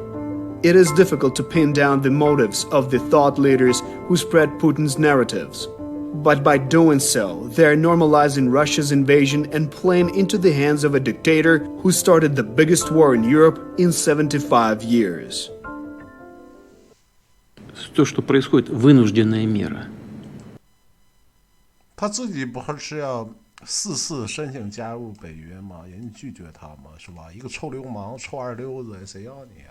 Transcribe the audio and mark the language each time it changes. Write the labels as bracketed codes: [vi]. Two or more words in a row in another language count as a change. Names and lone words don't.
[en] It is difficult to pin down the motives of the thought leaders who spread Putin's narratives. But by doing so, they are normalizing Russia's invasion and playing into the hands of a dictator who started the biggest war in Europe in 75 years. [ru] То, что происходит, вынужденная мера. [zh] 他自己不是要4次申请加入北约吗？人家拒绝他吗？是吧？一个臭流氓、臭二流子，谁要你啊？